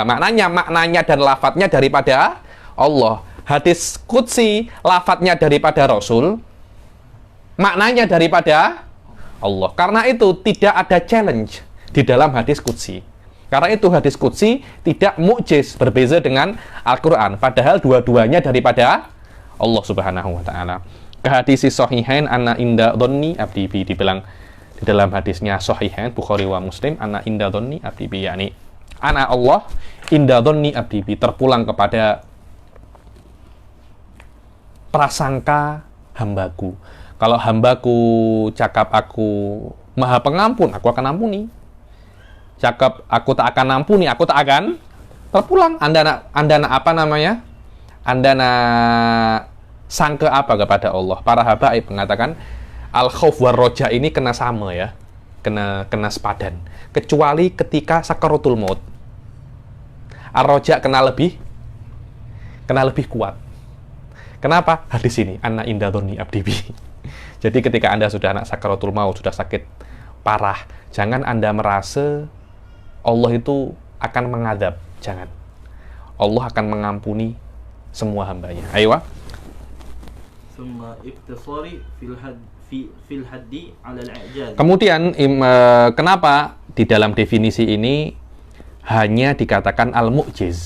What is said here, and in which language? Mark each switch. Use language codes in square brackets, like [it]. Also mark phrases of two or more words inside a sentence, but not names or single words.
[ms] Maknanya dan lafadznya daripada Allah. Hadis qudsi lafadznya daripada Rasul, maknanya daripada Allah. [id] Karena itu tidak ada challenge di dalam hadis qudsi. Karena itu hadis qudsi tidak mukjiz, [ms] berbeza dengan Al-Quran. Padahal dua-duanya daripada Allah [ar] سبحانه وتعالى. كحديث الصحيحين أنا عند ظن عبدي بي, [id] dibilang di dalam hadisnya sahihain Bukhari wa Muslim, [ar] أنا عند ظن عبدي بي, [id] yakni [ar] أنا الله عند ظن عبدي بي, [ms] terpulang kepada prasangka hambaku. Kalau hambaku cakap aku maha pengampun, aku akan ampuni. Cakap aku tak akan ampuni, aku tak akan terpulang. Anda nak apa namanya? Anda nak sangka apa kepada Allah? Para habaib mengatakan [ar] الخوف والرجاء [ms] ini kena sama ya. Kena sepadan. Kecuali ketika sakaratul maut. Ar-roja kena lebih kuat. Kenapa? Hadis ini, [ar] أنا عند ظن عبدي بي. [id] Jadi ketika Anda sudah anak sakaratul maut, sudah sakit parah, jangan Anda merasa Allah itu akan mengadab. Jangan. Allah akan mengampuni semua hambanya. Ayo. [ms] Kemudian kenapa di dalam definisi ini hanya dikatakan al-mu'jiz?